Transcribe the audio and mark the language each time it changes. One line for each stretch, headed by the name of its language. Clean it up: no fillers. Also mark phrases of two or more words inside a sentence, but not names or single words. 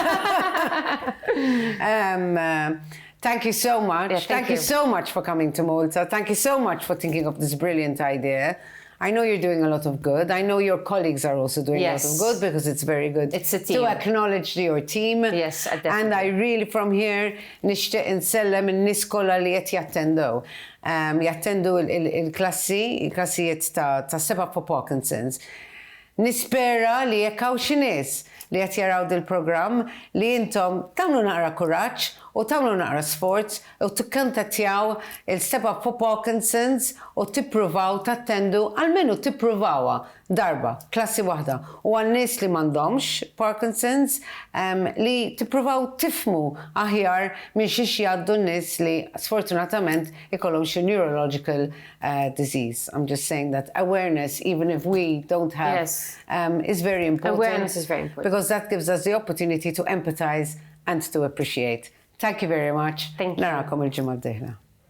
English: Thank you so much. Yeah, thank you so much for coming to Malta. Thank you so much for thinking of this brilliant idea. I know you're doing a lot of good. I know your colleagues are also doing a lot of good because it's very good. It's a team. To acknowledge your team. Yes, definitely. And I really, from here,
Maltese: nixtieq insellem in-nies kollha li qed jattendew. Jattendu il-klassijiet ta' Step Up for Parkinson's. Nispera li jekk hawn xi nies li qed jaraw dil-programm li intom tagħmlu naqra kuraġġ u tagħmlu naqra sports u tikkontattjaw il-Step Up for Parkinson's u tippruvaw tattendu għalmenu tippruvawha darba, klassi waħda. U għan-nies li m'għandhomx Parkinson's li tippruvaw tifmu aħjar minn xiex jgħaddu n-nies li sfortunatament ikollhom xi
English: neurological disease. I'm just saying that awareness, even if we don't have, Yes. is very important. Awareness is very important. Because that gives us the opportunity to empathize and to appreciate. Thank you very much. Thank you.
Maltese: Narakom il-ġimgħa d-dieħla.